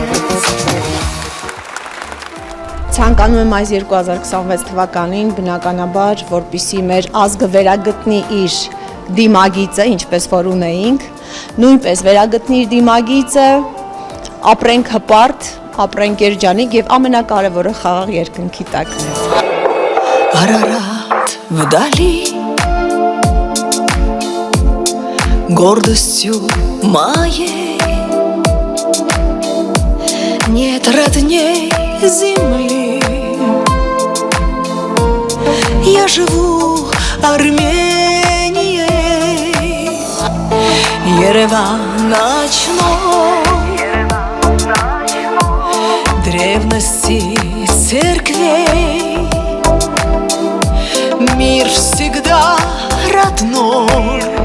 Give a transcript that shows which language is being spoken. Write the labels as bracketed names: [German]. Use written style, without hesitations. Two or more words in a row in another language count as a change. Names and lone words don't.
[Armenian] Ցանկանում եմ այս 2026 թվականին բնականաբար, որպեսզի մեր ազգը վերագտնի իր դիմագիծը, ինչպես որ ունեինք, նույնպես վերագտնի իր դիմագիծը, ապրենք հպարտ, ապրենք երջանիկ եւ ամենակարևորը խաղաղ երկնքի տակ։ [Russian] Արարատ վդալի гордостью моей нет родней земли. Я живу Арменией, Ереван ночной, древности церквей, мир всегда родной.